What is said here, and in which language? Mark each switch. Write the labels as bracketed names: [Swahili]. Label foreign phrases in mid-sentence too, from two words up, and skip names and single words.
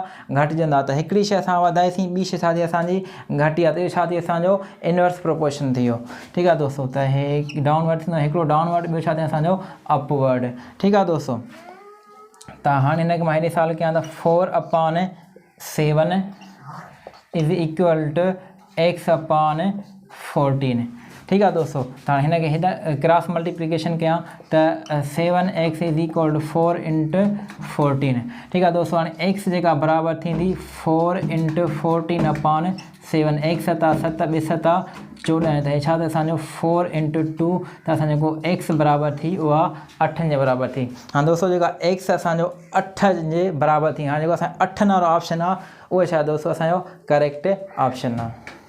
[Sindhi] घटिजंदा। त हिकिड़ी शइ असां वधाईसीं, ॿी शइ छा थी असांजी घटी आहे, त इहो छा थी असांजो [English] inverse proportion [Sindhi] थी वियो। ठीकु आहे दोस्तों। त हे डाउनवर्ड थींदो, हिकिड़ो डाउनवर्ड, ॿियो छा थी असांजो अपवर्ड। ठीकु आहे दोस्तों। त हाणे हिनखे मां हेॾे साल कयां त 4/7 [English] is equal to [Sindhi] x/14। ठीकु आहे दोस्तों। त हाणे हिनखे हिन [English] cross multiplication [Sindhi] कयां त 7x [English] is equal to [Sindhi] 4 × 14। ठीकु आहे दोस्तों। हाणे x जेका बराबरि थींदी 4 × 14/7। x 7 7 ॿिए 7 14, त हे छा त असांजो 4 × 2, त असांजो जेको x बराबरि थी उहा 8 जे बराबरि थी। हाणे दोस्तों जेका x असांजो 8 जे बराबरि थी, हाणे जेको असांजो 8 वारो ऑप्शन आहे, उहो छा दोस्तों असांजो [English] correct option [Sindhi] आहे।